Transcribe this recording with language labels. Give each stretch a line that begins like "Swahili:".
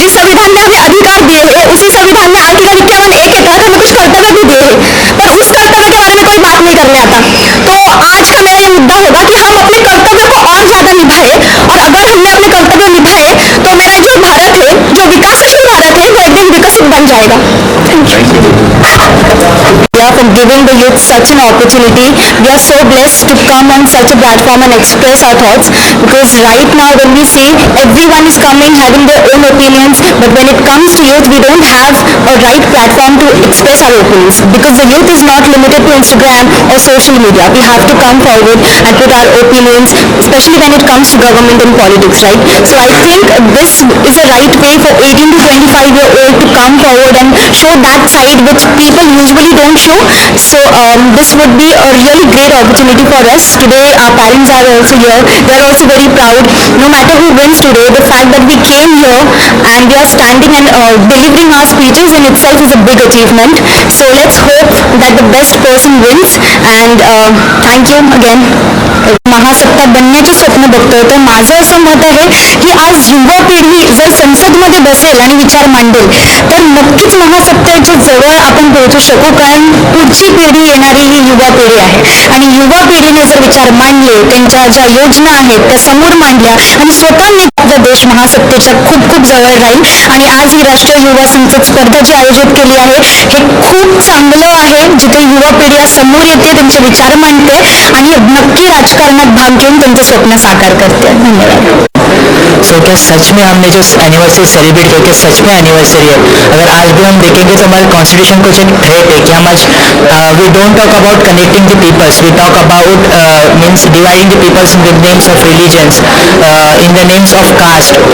Hindi: जिस संविधान ने हमें अधिकार दिए हैं उसी संविधान में आर्टिकल 51(a) के तहत हमें कुछ कर्तव्य भी दिए हैं, पर उस कर्तव्य के बारे में कोई बात नहीं करने आता। तो आज का मेरा ये मुद्दा होगा कि हम अपने कर्तव्य को और ज्यादा निभाए, और अगर हमने अपने कर्तव्य निभाए तो मेरा जो भारत है, जो विकासशील भारत है, वो एक दिन विकसित बन जाएगा।
English: For giving the youth such an opportunity, we are so blessed to come on such a platform and express our thoughts, because right now when we see everyone is coming having their own opinions, but when it comes to youth we don't have a right platform to express our opinions, because the youth is not limited to Instagram or social media. We have to come forward and put our opinions, especially when it comes to government and politics, right? So I think this is a right way for 18 to 25-year-old to come forward and show that side which people usually don't show. So this would be a really great opportunity for us. Today our parents are also here. They are also very proud. No matter who wins today, the fact that we came here and we are standing and delivering our speeches in itself is a big achievement. So let's hope that the best person wins, and thank you again.
Marathi: महासत्ता बनण्याचे स्वप्न बघतोय, तर माझं असं मत आहे की आज युवा पिढी जर संसदमध्ये बसेल आणि विचार मांडेल तर नक्कीच महासत्तेच्या जवळ आपण पोहोचू शकू, कारण पुढची पिढी येणारी ही युवा पिढी आहे। आणि युवा पिढीने जर विचार मांडले, त्यांच्या ज्या योजना आहेत त्या समोर मांडल्या आणि स्वतःने आपला देश महासत्तेच्या खूप खूप जवळ राहील। आणि आज ही राष्ट्रीय युवा संसद स्पर्धा जी आयोजित केली आहे हे खूप चांगलं आहे, जिथे युवा पिढी आज समोर येते, त्यांचे विचार मांडते आणि नक्की राजकारणात भाग घेऊन त्यांचं स्वप्न साकार करते। धन्यवाद।
Hindi: सो क्या सच में हमने जो एनिवर्सरी सेलिब्रेट करके सच में एनिवर्सरी है? अगर आज भी हम देखेंगे तो हमारे कॉन्स्टिट्यूशन को जो थ्रेट है कि हम आज
English: We don't talk about connecting the peoples, we talk about means dividing the peoples in the names of religions, in the names of caste.